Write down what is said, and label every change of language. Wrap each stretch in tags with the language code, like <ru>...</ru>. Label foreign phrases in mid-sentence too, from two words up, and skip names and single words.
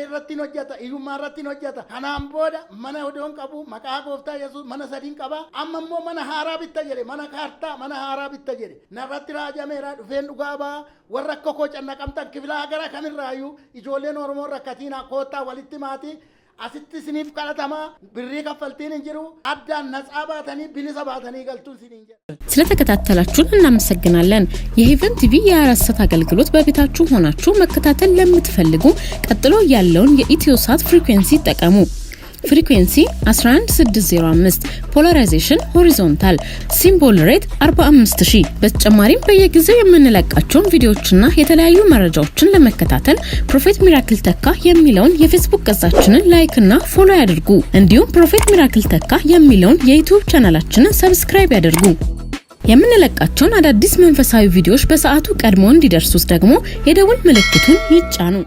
<om>irratti hin hojjeta iyyummaa irratti hin hojjeta kanaan booda mana odoon qabu maqaa gooftaa Yesuus mana sadiin qaba amma immoo mana haaraa bitta jedhe mana kaartaa mana haaraa bitta jedhe narratti raajameera dhufeen dhugaa baa warra akka koo cannaqamtan kifilaa gara kamirraayyuu ijoolleen Oromoo rakkatiina koottaa walitti maatii asitti siniif kadhatamaa birrii kaffaltiin hin jiru addaan naጻ baatanii bilisa baatanii galtuun siniin jedha</om> <am>ስለተከታተላችሁን እናመሰግናለን። የሄቨን ቲቪ የ24 አገልግሎት በቤታችሁ ሆናችሁ መከታተል ለምትፈልጉ ቀጥሎ ያለውን የኢትዮሳት ፍሪኩዌንሲ ተጠቀሙ። ፍሪኩዌንሲ 11605</am> <en>polarization horizontal symbol rate</en> <am>45000 በተጨማሪም በየጊዜው የምንለቃቸውን ቪዲዮዎችና የተለያዩ መረጃዎችን ለመከታተል ፕሮፌት ሚራክል ተካ የሚለውን የፌስቡክ ገጻችንን ላይክ እና ፎሎ ያድርጉ። እንዲሁም ፕሮፌት ሚራክል ተካ የሚለውን የዩቲዩብ ቻናላችንን ሰብስክራይብ ያድርጉ። የምንለቃቸውን አዳዲስ መንፈሳዊ ቪዲዮዎች በሰዓቱ ቀድሞ እንዲደርሱት ደግሞ የደውል ምልክቱን ይጫኑ።</am>